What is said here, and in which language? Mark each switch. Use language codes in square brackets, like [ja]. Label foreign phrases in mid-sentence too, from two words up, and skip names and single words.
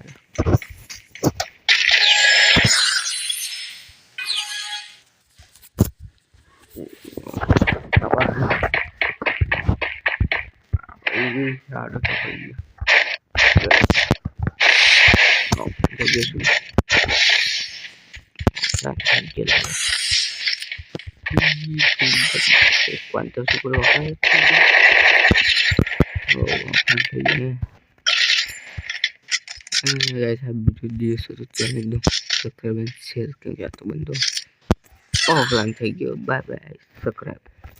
[id] Apa? Ini ada apa ini? Oh, bagus. [es] ¿Cuánto se puede bajar? Oh, pantalla. [id] Guys, video dia suruh channel dong. Subscribe dan share ke teman-teman. Oh, lantai [en] bye bye. [id] Subscribe.